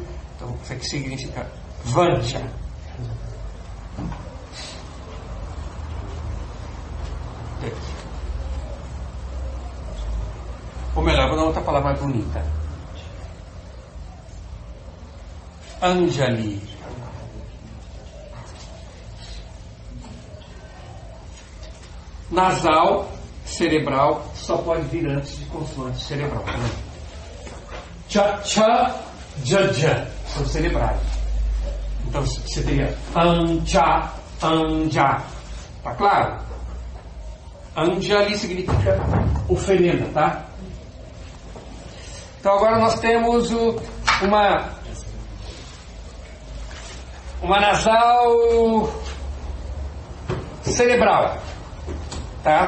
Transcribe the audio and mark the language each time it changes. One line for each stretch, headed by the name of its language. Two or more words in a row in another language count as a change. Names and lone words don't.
Portuguese: Então, isso aqui significa vancha. Ou melhor, vou dar outra palavra mais bonita. Anjali. Nasal, cerebral, só pode vir antes de consoante cerebral. Cha, cha, ja, ja, são cerebrais. Então você teria anja, anja. Tá claro? Anjali significa oferenda, tá? Então agora nós temos uma nasal cerebral, tá?